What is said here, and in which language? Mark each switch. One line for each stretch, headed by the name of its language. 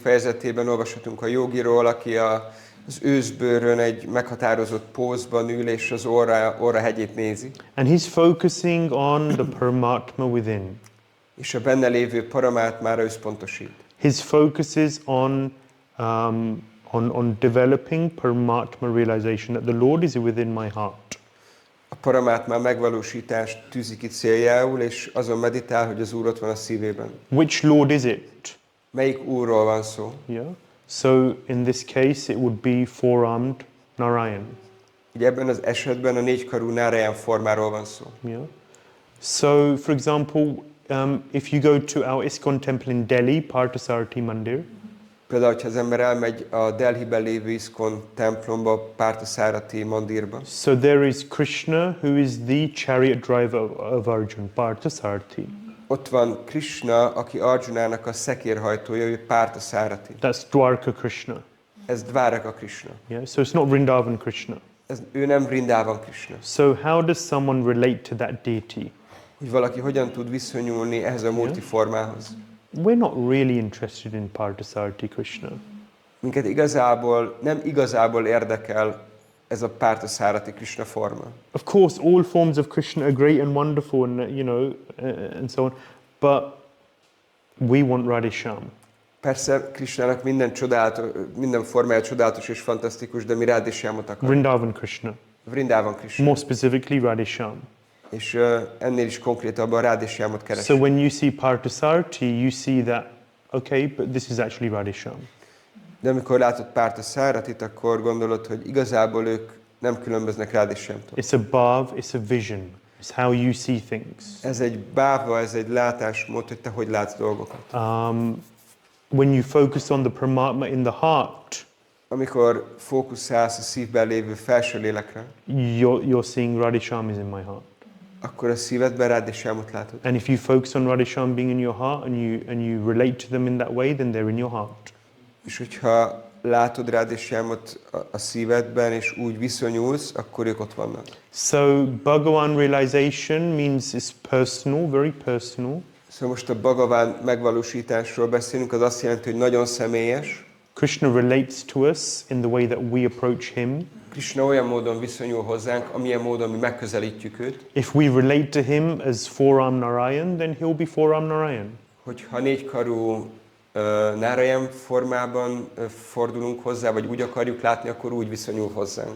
Hungarian: fejezetében olvashatunk a jogiról, aki az őszbőrön egy meghatározott pózban ül, és az orra hegyét nézi.
English: And he's focusing on the Paramatma within.
Hungarian: És a benne lévő paramátmára összpontosít.
English: His focus is on developing Paramatma realization, that the Lord is within my heart.
Hungarian: A paramátmá megvalósítást tűzi ki céljául, és azon meditál, hogy az Úr ott van a szívében.
English: Which Lord is it?
Hungarian: Melyik Úrról van szó?
English: Yeah. So in this case, it would be four-armed Narayan.
Hungarian: Ugye ebben az esetben a négykarú Narayan formáról van szó.
English: Yeah. So, for example, if you go to our ISKCON temple in Delhi, Parthasarathi Mandir,
Hungarian: Például, ha az ember elmegy a Delhiben lévő ISKCON templomba, Parthasarathi Mandirba,
English: so there is Krishna, who is the chariot driver of Arjuna, Parthasarathi.
Hungarian: ott van Krishna, aki Arjunának a szekérhajtója, ő Parthasarathi.
English: That's Dwarka Krishna.
Hungarian: Ez Dváraka Krishna.
English: Yeah. So it's not Vrindavan Krishna.
Hungarian: Ő nem Vrindavan Krishna.
English: So how does someone relate to that deity?
Hungarian: Hogy valaki hogyan tud viszonyulni ehhez a murti formához.
English: We're not really interested in Parthasarathi Krishna.
Hungarian: Minket nem igazából érdekel ez a Parthasarathi Krishna forma.
English: Of course, all forms of Krishna are great and wonderful, and and so on. But we want Radhisham.
Hungarian: Persze Krishnának minden formája csodálatos és fantasztikus, de mi Radhishamot akarunk.
English: Vrindavan Krishna.
Hungarian: Vrindavan Krishna.
English: More specifically, Radhisham.
Hungarian: És ennél is konkrétabban Radhishamot keresünk.
English: So when you see Parthasarathi, you see that, okay, but this is actually Radhisham.
Hungarian: De amikor látod Parthasarathit, akkor gondolod, hogy igazából ők nem különböznek Radhishamtól.
English: It's a bhav, it's a vision. It's how you see things.
Hungarian: Ez egy báva, ez egy látásmód, hogy te hogy látsz dolgokat.
English: When you focus on the Paramatma in the heart,
Hungarian: Amikor fókuszálsz a szívben lévő felső lélekre,
English: you're seeing Radhisham is in my heart.
Hungarian: akkor a szívedben Radhishamot látod.
English: And if you focus on Radhisham being in your heart and you relate to them in that way, then they're in your heart.
Hungarian: És hogyha látod Radhishamot a szívedben, és úgy viszonyulsz, akkor ők ott vannak.
English: So Bhagavan realization means it's personal, very personal.
Hungarian: Szóval most a Bhagavan megvalósításról beszélünk, az azt jelenti, hogy nagyon személyes.
English: Krishna relates to us in the way that we approach him.
Hungarian: Krishna olyan módon viszonyul hozzánk, amilyen módon mi megközelítjük őt.
English: If we relate to him as four-armed Narayan, then he'll be four-armed Narayan.
Hungarian: Hogyha négykarú Narayan formában fordulunk hozzá, vagy úgy akarjuk látni, akkor úgy viszonyul hozzánk.